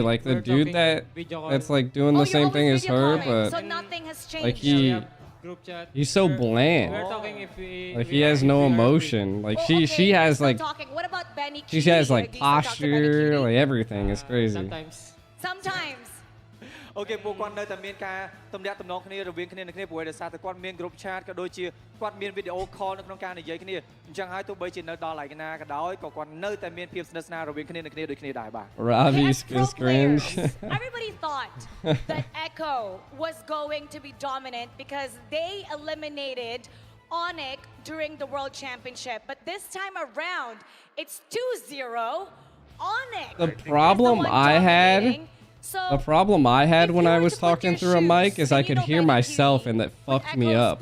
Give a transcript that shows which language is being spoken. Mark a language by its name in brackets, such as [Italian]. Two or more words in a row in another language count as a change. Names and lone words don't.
[English] Like the dude that's like doing the same thing as her, but like he's so bland. Like he has no emotion. Like she has like posture, like everything is crazy. Sometimes. [Khmer] Okay, ពួកគាត់នៅតែមានការទំនាក់ទំនងគ្នារវាងគ្នានឹងគ្នាព្រោះដោយសារតែគាត់មាន [English] group chat [Khmer] ក៏ដូចជាគាត់មាន [English] video call [Khmer] នៅក្នុងការនិយាយគ្នាអញ្ចឹងហើយទោះបីជានៅដល់ឯណាក៏ដោយក៏គាត់នៅតែមានភាពស្និទ្ធស្នាលរវាងគ្នានឹងគ្នាដូចគ្នាដែរបាទ [English] Ravi's cringe. Everybody thought that Echo was going to be dominant because they eliminated Onyx during the World Championship, but this time around it's 2-0. Onyx. The problem I had when I was talking through a mic is I could hear myself, and that fucked me up.